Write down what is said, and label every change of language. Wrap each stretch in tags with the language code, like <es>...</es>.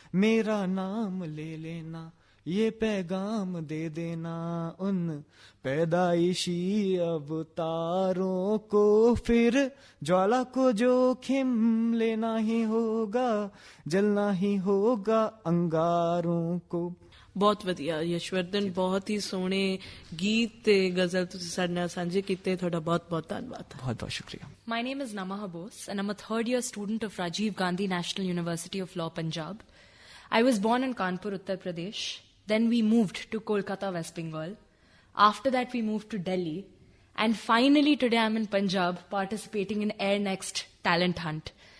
<hi>मेरा नाम ले लेना, ये पैगाम दे देना उन पैदाइशी अवतारों को, फिर ज्वाला को जोखिम लेना ही होगा, जलना ही होगा अंगारों को।</hi> <pa>ਬਹੁਤ ਵਧੀਆ ਯਸ਼ਵਰਧਨ, ਬਹੁਤ ਹੀ ਸੋਹਣੇ ਗੀਤ ਤੇ ਗਜ਼ਲ ਤੁਸੀਂ ਸਾਡੇ ਨਾਲ ਸਾਂਝੇ ਕੀਤੇ। ਤੁਹਾਡਾ ਬਹੁਤ ਬਹੁਤ ਧੰਨਵਾਦ।</pa> <hi>बहुत बहुत शुक्रिया।</hi> <en>My name is Namaha Bose and I'm a third-year student of Rajiv Gandhi National University of Law, Punjab. I was born in Kanpur, Uttar Pradesh. Then we moved to Kolkata, West Bengal. After that, we moved to Delhi. And finally, today I'm in Punjab participating in Air Next Talent Hunt.</en>